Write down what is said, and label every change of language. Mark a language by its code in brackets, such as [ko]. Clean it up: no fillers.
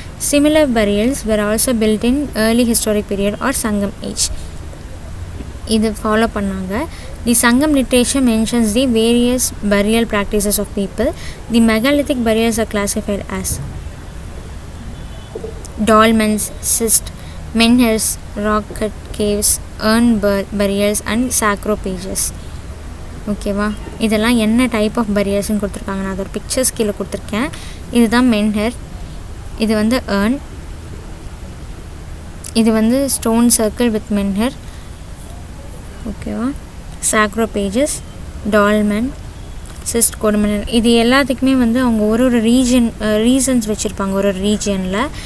[en] Similar burials were also built in early historic period or Sangam age. [ta] இது follow பண்ணாங்க. [en] The Sangam literature mentions the various burial practices of people. The megalithic burials are classified as dolmens, cysts, menhirs, rock-cut caves, urn burials and sarcophages. [ta] ஓகேவா? இதெல்லாம் என்ன type of பரியல்ஸ்ன்னு கொடுத்துருக்காங்க. நான் அதோட பிக்சர்ஸ் கீழே கொடுத்துருக்கேன். இதுதான் மென்ஹிர், இது வந்து urn, இது வந்து ஸ்டோன் சர்க்கிள் வித் மென்ஹிர். ஓகேவா? சாக்ரோபேஜஸ், டால்மென், சிஸ்ட், கொடுமணல், இது எல்லாத்துக்குமே வந்து அவங்க ஒரு ரீசன்ஸ் வச்சுருப்பாங்க ஒரு ரீஜியனில்.